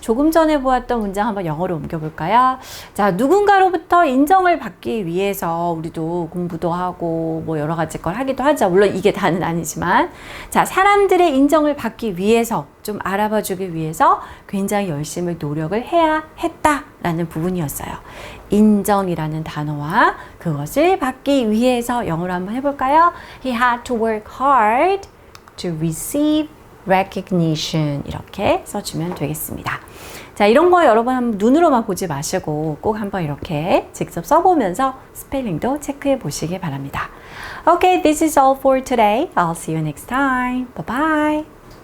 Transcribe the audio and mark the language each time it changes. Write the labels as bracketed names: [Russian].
[Korean] 조금 전에 보았던 문장 한번 영어로 옮겨볼까요? 자, 누군가로부터 인정을 받기 위해서 우리도 공부도 하고 뭐 여러 가지 걸 하기도 하죠. 물론 이게 다는 아니지만. 자, 사람들의 인정을 받기 위해서, 좀 알아봐 주기 위해서 굉장히 열심히 노력을 해야 했다라는 부분이었어요. 인정이라는 단어와 그것을 받기 위해서 영어로 한번 해볼까요? [English] He had to work hard to receive recognition [Korean] 이렇게 써주면 되겠습니다. 자, 이런 거 여러분 한번 눈으로만 보지 마시고 꼭 한번 이렇게 직접 써보면서 스펠링도 체크해 보시기 바랍니다. [English] Okay, this is all for today. I'll see you next time. Bye bye.